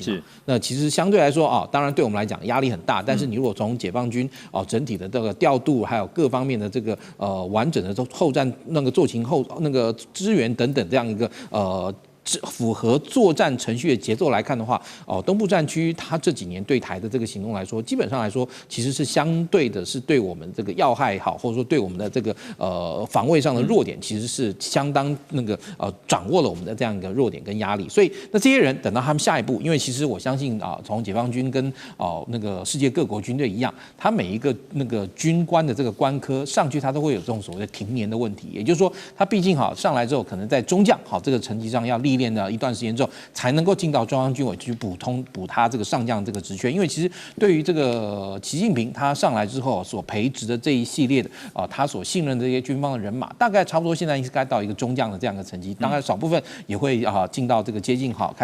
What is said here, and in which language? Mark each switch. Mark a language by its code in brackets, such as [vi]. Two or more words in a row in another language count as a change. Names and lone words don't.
[zh] 是，那其實相對來說當然對我們來講壓力很大，但是你如果從解放軍整體的這個調度，還有各方面的這個完整的後戰那個後勤那個支援等等這樣一個符合作戰程序的節奏來看的話，東部戰區它這幾年對台的這個行動來說，基本上來說其實是相對的是對我們這個要害好，或者說對我們的這個防衛上的弱點，其實是相當那個掌握了我們的這樣一個弱點跟壓力。所以那這些人等到他們下一步，因為其實我相信從解放軍跟那個世界各國軍隊一樣，他每一個那個軍官的這個官科上去，他都會有這種所謂的停年的問題，也就是說他畢竟上來之後，可能在中將這個層級上要歷练了一段时间之后，才能够进到中央军委去补他这个上将这个职缺。因为其实对于这个习近平他上来之后所培植的这一系列的他所信任的这些军方的人马，大概差不多现在应该到一个中将的这样的层级，当然少部分也会进到这个接近开